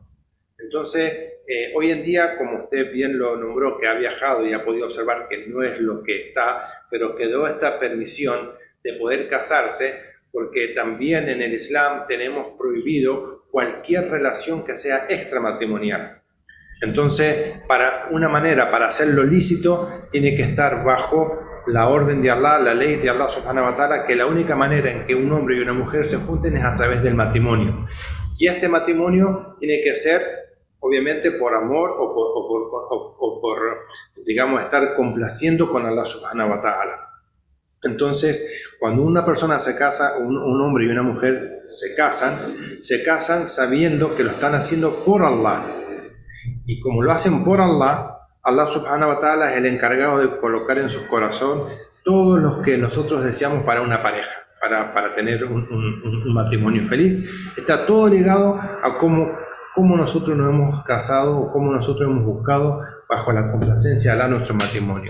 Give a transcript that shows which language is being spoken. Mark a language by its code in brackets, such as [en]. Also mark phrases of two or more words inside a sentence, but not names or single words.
[es] Entonces, hoy en día, como usted bien lo nombró, que ha viajado y ha podido observar que no es lo que está, pero quedó esta permisión de poder casarse, porque también en el Islam tenemos prohibido cualquier relación que sea extramatrimonial. Entonces, para hacerlo lícito, tiene que estar bajo la orden de Allah, la ley de Allah [ar] سبحانه وتعالى, [es] que la única manera en que un hombre y una mujer se junten es a través del matrimonio. Y este matrimonio tiene que ser, obviamente, por amor o por estar complaciendo con Allah [ar] سبحانه وتعالى. [es] Entonces, cuando una persona se casa, un hombre y una mujer se casan sabiendo que lo están haciendo por Allah. Y como lo hacen por Allah, Allah [ar] سبحانه وتعالى [es] es el encargado de colocar en su corazón todos los que nosotros deseamos para una pareja, para tener un matrimonio feliz. Está todo ligado a cómo nosotros nos hemos casado o cómo nosotros hemos buscado bajo la complacencia de Allah nuestro matrimonio.